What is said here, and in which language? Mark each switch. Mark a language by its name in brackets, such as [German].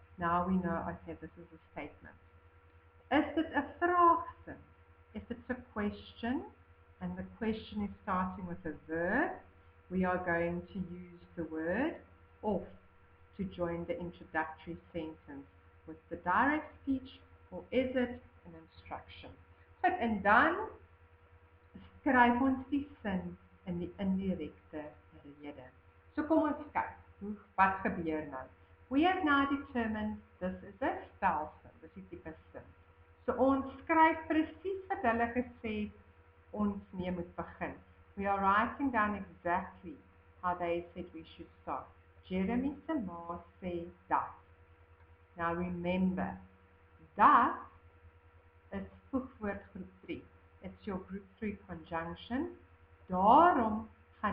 [English] Now we know, okay, this is a statement. [Afrikaans] Is dit 'n vraagsin? [English] If it's a question, and the question is starting with a verb, we are going to use the word of to join the introductory sentence with the direct speech, or is it an instruction? [Afrikaans] Goed, en dan skryf ons die sin in die indirekte rede. So kom ons kyk, wat gebeur nou? [English] We have now determined this is a [Afrikaans] stelsin, dis die tipe sin. So ons skryf presies wat hulle gesê ons mee moet begin. [English] We are writing down exactly how they said we should start. [Afrikaans] Jeremy se ma sê dat. [English] Now remember, [Afrikaans] dat is voegwoord groep 3. [English] It's your group 3 conjunction. [Afrikaans] Daarom gaan